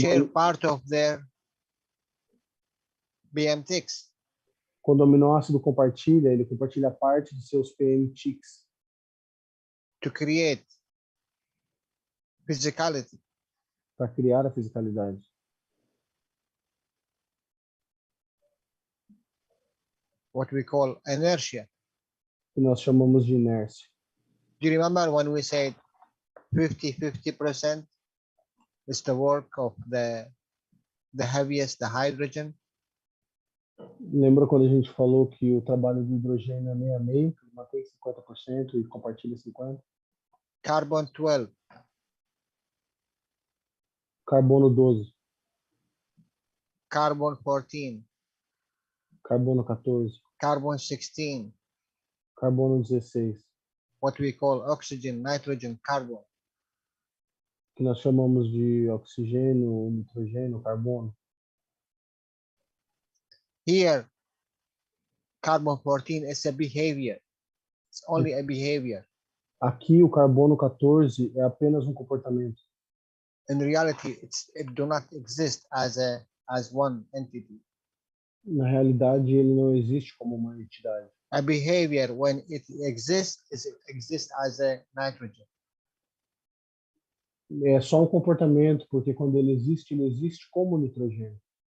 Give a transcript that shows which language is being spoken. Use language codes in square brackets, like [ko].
[en] share part of their BMTX. [pt] Quando o aminoácido compartilha, ele compartilha parte de seus PMTX [en] To create physicality. [pt] para criar a fisicalidade. [en] What we call inertia. [pt] Que nós chamamos de inércia. [en] Do you remember when we said 50% is the work of the heaviest, the hydrogen? [pt] Lembra quando a gente falou que o trabalho do hidrogênio é meio a meio, que mantém 50% e compartilha 50%? [en] Carbon 12, [pt] Carbono 12, [en] carbon 14, [pt] carbono 14, [en] carbon 16, [pt] carbono 16, [en] what we call oxygen, nitrogen, carbon. [pt] que nós chamamos de oxigênio, nitrogênio, carbono. [en] Here, carbon 14 is a behavior. It's only a behavior. [pt] Aqui o carbono 14 é apenas um comportamento. [en] In reality, it do not exist as one entity. [pt] Na realidade, ele não existe como uma entidade. [en] A behavior, when it exists, it exists as a nitrogen. [pt] É só um comportamento, porque quando ele existe como nitrogênio.